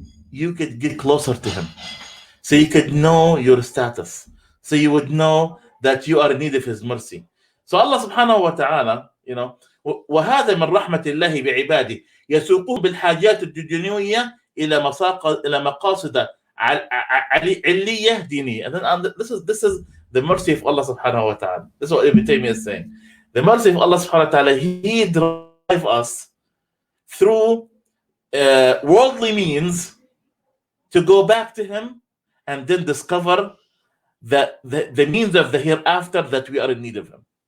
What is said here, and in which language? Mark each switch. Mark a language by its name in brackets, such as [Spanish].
[English] you could get closer to him, so you could know your status, so you would know that you are in need of his mercy. [Arabic] So Allah subhanahu wa ta'ala, وهذا من رحمة الله بعباده يسوقون بالحاجات الدنيوية إلى مقاصد علية دينية. [English] And then this is the mercy of Allah subhanahu wa ta'ala. This is what Ibn Taymiyyah is saying. The mercy of Allah subhanahu wa ta'ala, He drives us through worldly means to go back to Him and then discover the means of the hereafter that we are in need of Him.